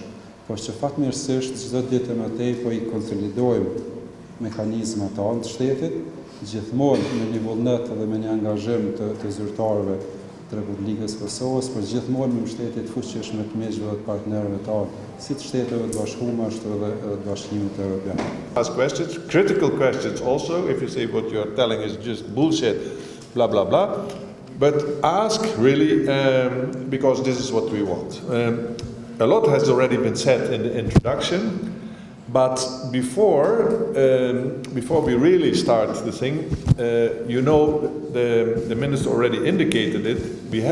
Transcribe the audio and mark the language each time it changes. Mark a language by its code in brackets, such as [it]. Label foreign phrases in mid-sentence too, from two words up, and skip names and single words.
[sq] Por që fatmirësisht çdo ditë më tej po i konsolidojmë mekanizmat tonë të shtetit, gjithmonë me një vullnet dhe me një angazhim të zyrtarëve të Republikës Kosovës, por gjithmonë me mbështetje të fuqishme të miqve dhe të partnerëve tanë, si të Shteteve të Bashkuara ashtu edhe të Bashkimit Evropian. [en] Ask questions, critical questions also, if you say what you're telling is just bullshit, blah blah blah, but ask really because this is what we want. A lot has already been said in the introduction, but before we really start the thing, you know, the minister already indicated it.